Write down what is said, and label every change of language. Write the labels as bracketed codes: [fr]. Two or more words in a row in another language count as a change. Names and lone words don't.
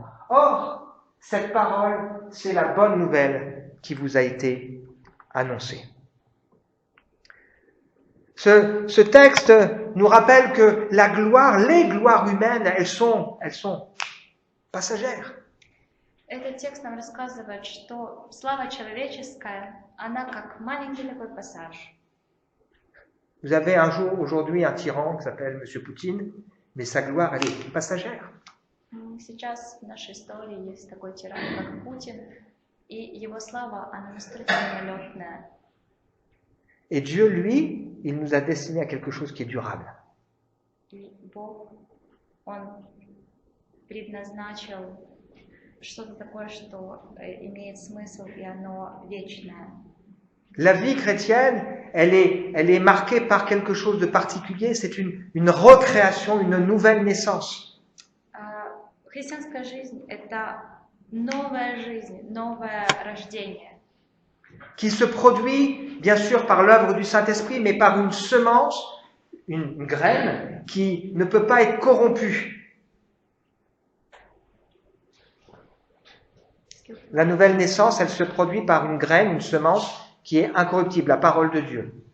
[fr] Or, cette parole, c'est la bonne nouvelle qui vous a été annoncée. Ce texte nous rappelle que la gloire, les gloires humaines, elles sont passagères. [ru] Этот текст нам рассказывает, что слава человеческая, она как маленький такой пассаж. [fr] Vous avez aujourd'hui un tyran qui s'appelle M. Poutine, mais sa gloire, elle est passagère. [ru] Сейчас в нашей истории есть такой тиран, как Путин, и его слава, она настолько мимолетная. [fr] Et Dieu, lui, il nous a destiné à quelque chose qui est durable. [ru] И Бог, Он предназначил что-то такое, что имеет смысл, и оно вечное. [fr] La vie chrétienne, elle est marquée par quelque chose de particulier, c'est une recréation, une nouvelle naissance. [ru] Христианская жизнь – это новая жизнь, новое рождение. [fr] Qui se produit, bien sûr, par l'œuvre du Saint-Esprit, mais par une semence, une graine, qui ne peut pas être corrompue. La nouvelle naissance, elle se produit par une graine, une semence, qui est incorruptible, la parole de Dieu.